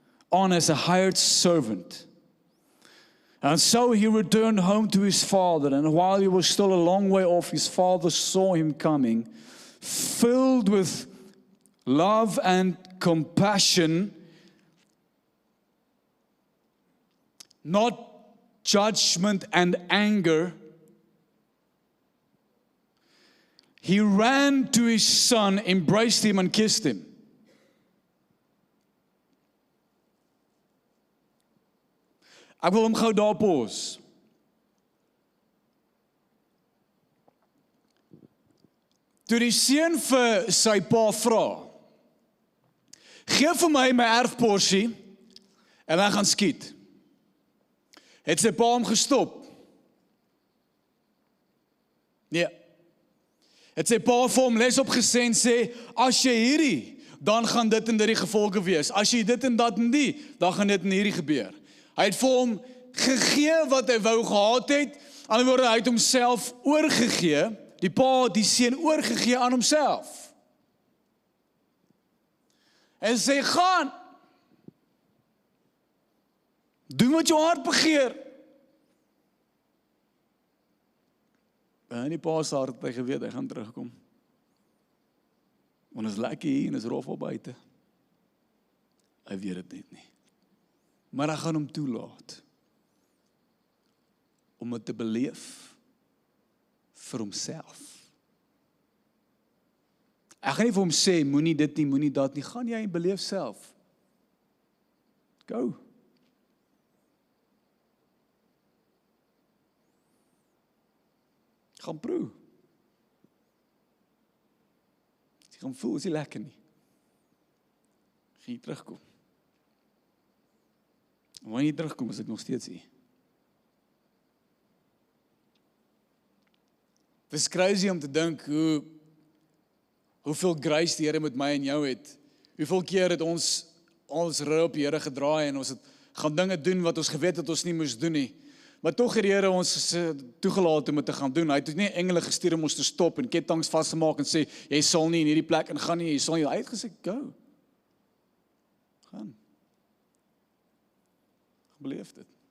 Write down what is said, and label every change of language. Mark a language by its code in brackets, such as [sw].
[en] on as a hired servant. And so he returned home to his father, and while he was still a long way off, his father saw him coming, filled with love and compassion, not judgment and anger. He ran to his son, embraced him and kissed him. [af] Ek wil hom gou daar pause. Toe die seun vir sy pa vra, gee vir my erfporsie en ek gaan skiet. Het sy pa hom gestop? Nee. Het sy pa vir hom les opgesê en sê, as jy hierdie, dan gaan dit en dit die gevolge wees. As jy dit en dat en die, dan gaan dit en hierdie gebeur. Hy het vir hom gegee wat hy wou gehad het, aan die woorde, hy het homself oorgegee, die pa het die seun oorgegee aan homself. En sê, gaan, doen wat jou hart begeer. En die pa se hart het hy geweet, hy gaan terugkom. Want is lekker hier en is rof op buite. Hy weet het net nie. Maar hy gaan hom toelaat om het te beleef vir homself. Ek gaan nie vir hom sê, moenie dit nie, moenie dat nie, gaan jy en beleef self. [en] Go. [af] Gaan proe. Jy gaan voel, is nie lekker nie. Gaan jy terugkom. En wanneer jy terugkom, is ek nog steeds hier. Het is crazy om te dink hoeveel grace die Here met my en jou het. Hoeveel keer het ons rug op die Here gedraai en ons het gaan dinge doen wat ons geweet het ons nie moes doen nie. Maar tog het die Here ons toegelaat om dit te gaan doen. Hy het nie engele gestuur om ons te stop en ketTINGS vas te maak en sê, jy sal nie in hierdie plek ingaan nie, jy sal nie. Hy het gesê, [en] go. [af] Gaan. Beleef dit.